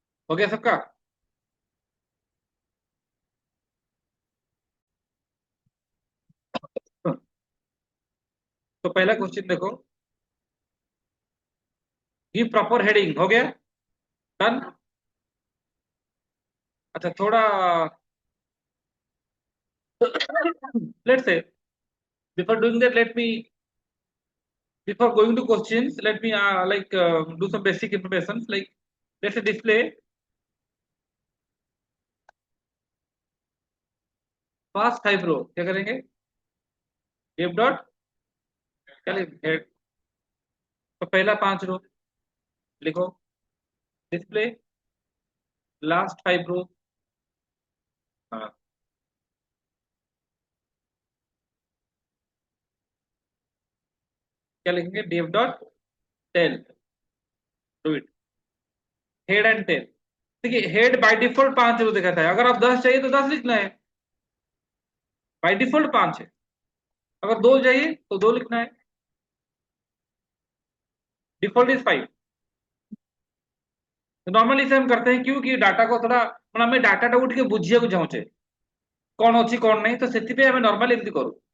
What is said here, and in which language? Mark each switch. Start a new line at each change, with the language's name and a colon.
Hindi: हो गया सबका? तो पहला क्वेश्चन देखो, गिव प्रॉपर हेडिंग, हो गया? डन। अच्छा थोड़ा
English: let's say, before doing that, let me, before going to questions, let me do some basic information, like let's say display fast 5 row,
Hindi: क्या करेंगे? div डॉट, क्या लिखेंगे? तो पहला 5 रो लिखो,
English: Display last 5 row.
Hindi: हाँ, क्या लिखेंगे?
English: div dot tail, do it. Head and tail.
Hindi: देखिए हेड बाय डिफॉल्ट 5 रो दिखाता है, अगर आप 10 चाहिए तो 10 लिखना है, बाय डिफॉल्ट 5 है। अगर 2 चाहिए तो 2 लिखना है, डिफॉल्ट इज 5। तो नॉर्मली इसे हम करते हैं क्योंकि डाटा को थोड़ा
Odia: ମାନେ ଆମେ डाटाटा ଟିକେ ବୁଝିବାକୁ ଚାହୁଁଛେ କଣ ଅଛି କଣ ନାହିଁ, ତ ସେଥିପାଇଁ ଆମେ ନର୍ମାଲି ଏମିତି କରୁ।